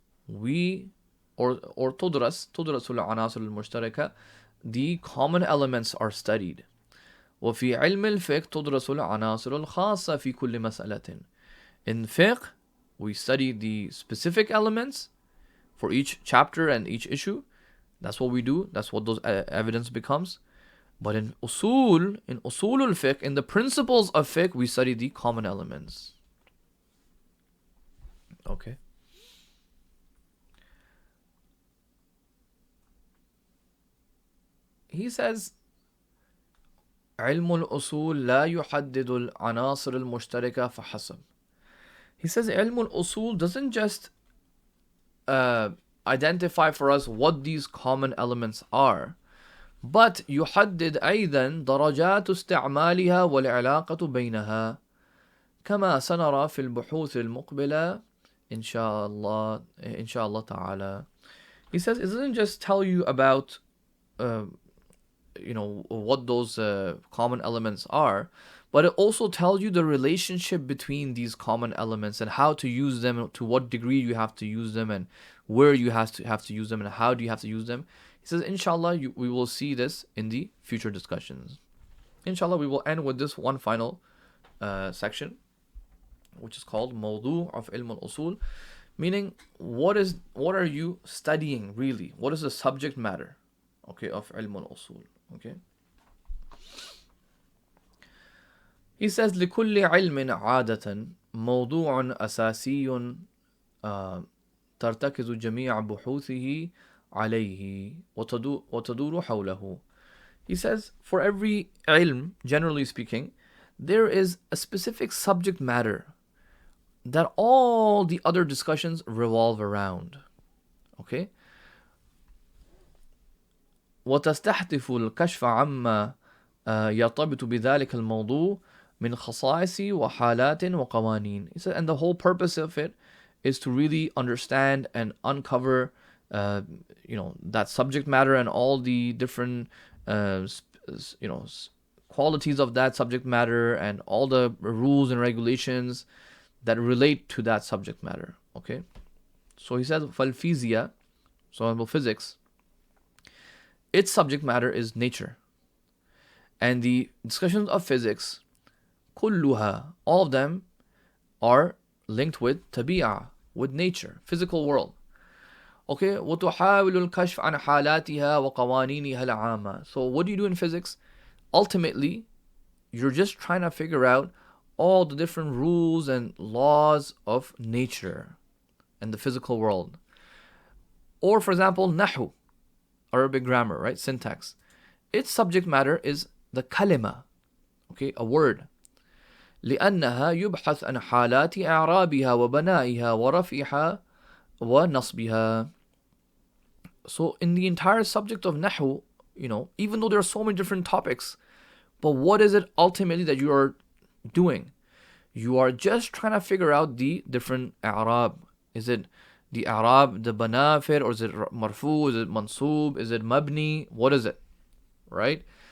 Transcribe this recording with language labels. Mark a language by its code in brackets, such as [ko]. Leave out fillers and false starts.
[en] We or [ar] تدرس العناصر المشتركة. [en] The common elements are studied. [ar] وفي علم الفقه تدرس العناصر الخاصة في كل مسألة. [en] In fiqh, we study the specific elements for each chapter and each issue. That's what we do. That's what those evidence becomes. But in usul al-fiqh, in the principles of fiqh, we study the common elements. Okay. He says, [ar] علم الأصول لا يحدد العناصر المشتركة فحسب. [en] He says [ar] علم الأصول [en] doesn't just identify for us what these common elements are, but [ar] يحدد أيضا درجات استعمالها والعلاقة بينها كما سنرى في البحوث المقبلة إن شاء الله تعالى. [en] He says it doesn't just tell you about what those common elements are, but it also tells you the relationship between these common elements and how to use them, to what degree you have to use them, and where you have to use them, and how do you have to use them. He says, inshallah, we will see this in the future discussions. Inshallah, we will end with this one final section, which is called Mawdu' of Ilm al-Usul, meaning what are you studying really? What is the subject matter, okay, of Ilm al-Usul? Okay. He says [ar] لكل علم عادة موضوع أساسي ترتكز جميع بحوثه عليه وتدور حوله. [en] He says for every ilm, generally speaking, there is a specific subject matter that all the other discussions revolve around. Okay. [ar] وتستحدث الكشف عما يرتبط بذلك الموضوع من خصائص وحالات وقوانين. [en] He said, and the whole purpose of it is to really understand and uncover that subject matter and all the different qualities of that subject matter and all the rules and regulations that relate to that subject matter. Okay, so he says فالفيزياء, so physics, its subject matter is nature, and the discussions of physics, كلها, all of them are linked with tabi'ah, with nature, physical world. Okay, [ar] وتحاول الكشف عن حالاتها وقوانينها العامة. [en] So what do you do in physics? Ultimately, you're just trying to figure out all the different rules and laws of nature and the physical world. Or for example, nahu, Arabic grammar, right? Syntax. Its subject matter is the kalima, okay, a word. [ar] لأنها يبحث عن حالات إعرابها وبنائها ورفعها ونصبها. [en] So in the entire subject of nahu, even though there are so many different topics, but what is it ultimately that you are doing? You are just trying to figure out the different i'rab. Is it the i'rab, the banafir, or is it marfu, is it mansub, is it mabni? What is it? Right?